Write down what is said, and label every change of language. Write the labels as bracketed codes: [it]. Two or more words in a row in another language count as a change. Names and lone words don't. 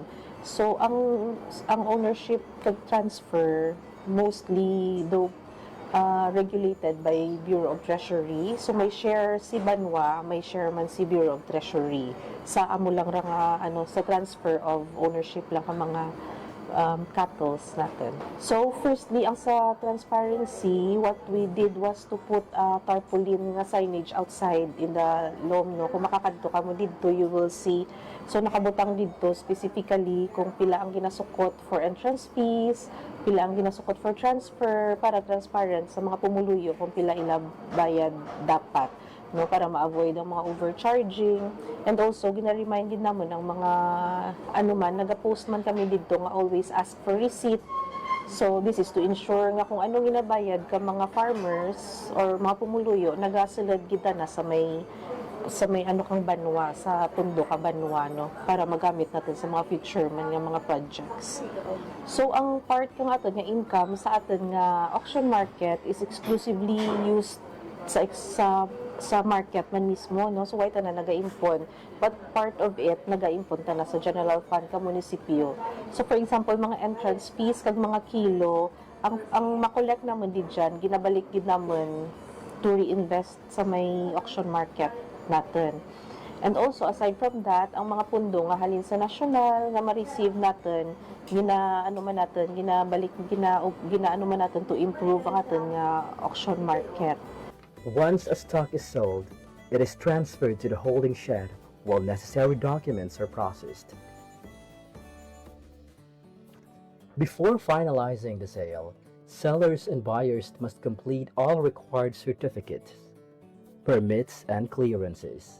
[hil] So ang ownership kag transfer [en] mostly regulated by [hil] Bureau of Treasury. So may share si Banwa, may share man si Bureau of Treasury. Sa amo lang ra nga sa [en] transfer of ownership [hil] lang ka mga cattle natin. [en] So firstly, [hil] ang sa [en] transparency, what we did was to put tarpaulin nga signage outside in the LOM, [hil] no. Kung makakadto ka mo dito, [en] you will see. [hil] So nakabutang dito specifically kung pila ang ginasukot [en] for entrance fees, [hil] pila ang ginasukot [en] for transfer, [hil] para transparent sa mga pumuluyo kung pila ila bayad dapat, no, para ma-avoid ang mga overcharging. [en] And also [hil] gina-remind din naman ang mga nagapost man kami dito nga [en] always ask for receipt. So this is to ensure [hil] nga kung anong ginabayad ka mga farmers or mga pumuluyo, nagasulod kita na sa may kang banwa, sa pundo ka banwa, no, para magamit natin sa mga future man nga mga projects. So ang part ng aton nga income sa aton nga [en] auction market is exclusively used [hil] sa market man mismo, no. So why ta na naga-impon, [en] but part of it [hil] naga-impon ta na sa [en] general fund [hil] ka munisipyo. [en] So for example, [hil] mga [en] entrance fees [hil] kag mga kilo, ang makolek naman din dyan, ginabalik din naman [en] to reinvest [hil] sa may [en] auction market [hil] natin. [en] And also, aside from that, [hil] ang mga pundo nga halin sa national nga ma-receive natin, ginaano man natin [en] to improve [hil] ang atin nga [en] auction market. Once a stock is sold, it is transferred to the holding shed while necessary documents are processed. Before finalizing the sale, sellers and buyers must complete all required certificates, permits, and clearances.